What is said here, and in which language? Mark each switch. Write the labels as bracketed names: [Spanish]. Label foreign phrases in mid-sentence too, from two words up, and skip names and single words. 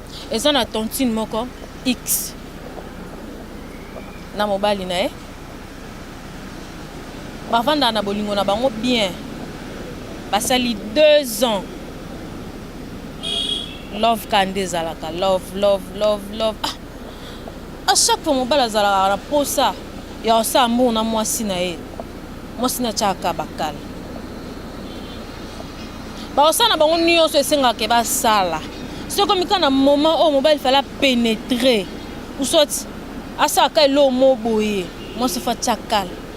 [Lingala] Eza na tontine moko, X. Na mobali na ye. Bavanda na bolingo na bango bien. Basali [French] deux ans. [Lingala] Love ka nde ezalaka. [English] Love, love, love, love. Ah! [French] A chaque fois, [Lingala] mobali azalaka na posa ya osala mbongo na mwasi na ye. Mwasi na tiaka bakala. Baosala na bango nyonso esengaka ke basala. Soki okomi kaka na moment oyo mobali fala pénétrer, [French] ou soit [Lingala] asalaka eloko mo boye, mwasi fa tia kala.